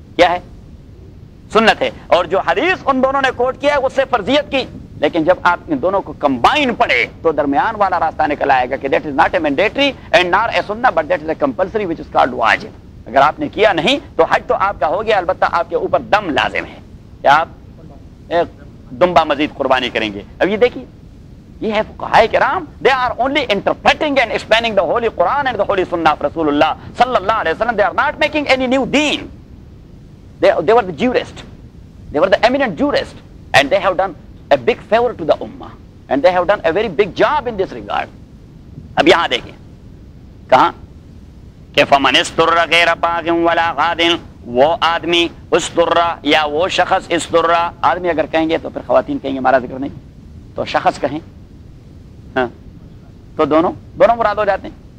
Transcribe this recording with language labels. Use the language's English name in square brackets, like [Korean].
[Urdu] کیا ہے؟ سنت ہے. اور جو حدیث ان دونوں نے کوٹ کیا ہے اس سے فرضیت کی, لیکن جب آپ ان دونوں کو کمبائن پڑھے تو درمیان والا راستہ نکل آئے گا کہ [English] That is not a mandatory and not a سنہ but that is a compulsory which is called واجب. [Urdu] اگر آپ نے کیا نہیں تو حج تو آپ کا ہو گیا, البتہ آپ کے اوپر دم لازم ہے کہ آپ ایک دمبا مزید قربانی کریں گے. اب یہ دیکھیے, یہ ہے فقہائے کرام, [English] they are only interpreting and explaining the holy Quran and the holy Sunnah of Rasulullah sallallahu alaihi wasallam. They are not making any new deen. They were the jurists. They were the eminent jurists, and they have done a big favor to the ummah, and they have done a very big job in this regard. [Urdu] اب یہاں دیکھیں کہاں کہ [Arabic] فمن استر غیر باغ ولا غاد, [Urdu] وہ آدمی استر یا وہ شخص استر, آدمی اگر کہیں گے تو پھر خواتین کہیں گے ہمارا ذکر نہیں, تو شخص کہیں ہاں تو دونوں مراد ہو جاتے ہیں.